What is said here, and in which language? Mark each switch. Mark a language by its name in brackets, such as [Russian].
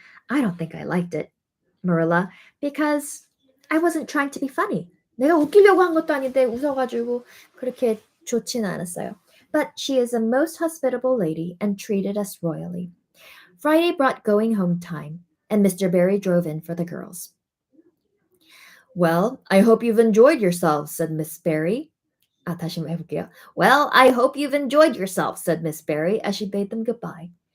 [English] I don't think I liked it, Marilla, because I wasn't trying to be funny. [Korean] 내가 웃기려고 한 것도 아닌데 웃어가지고 그렇게 좋지는 않았어요. [English] But she is a most hospitable lady and treated us royally. Friday brought going home time, and Mr. Barry drove in for the girls. Well, I hope you've enjoyed yourselves, said Miss Barry. [Korean] 다시 한번 해볼게요. [English] Well, I hope you've enjoyed yourself, said Miss Barry as she bade them goodbye.